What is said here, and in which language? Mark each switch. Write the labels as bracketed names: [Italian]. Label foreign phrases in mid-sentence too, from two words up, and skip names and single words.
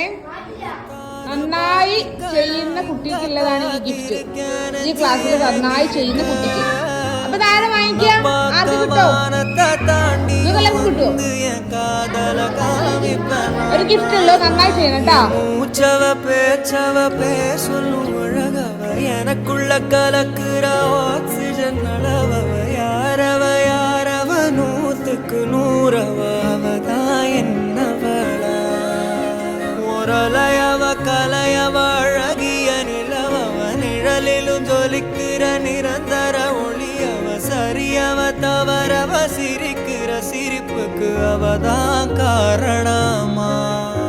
[Malayalam] നന്നായി ചെയ്യുന്ന കുട്ടിക്കുള്ളതാണ് ഈ ഗിഫ്റ്റ്. ഈ ക്ലാസ്സിൽ നന്നായി ചെയ്യുന്ന കുട്ടിക്ക്. അപ്പൊ താരം വാങ്ങിക്കാം. ആർക്ക് കിട്ടോ? നിങ്ങളെല്ലാം കിട്ടുമോ? ഒരു ഗിഫ്റ്റ് ഉള്ളൂ. നന്നായി ചെയ്യണം കേട്ടോ. [Tamil] எனக்குள்ள கலக்குற ஆக்சிஜன் அளவவ யாரவ யாரவ 100க்கு 100 அவதான் என்னவளா ஒரலையவ கலையவ அழகிய நிலவவ நிழலிலும் ஜொலிக்கிற நிரந்தர ஒளியவ சரியவ தவறவ சிரிக்கிற சிரிப்புக்கு அவதான் காரணமா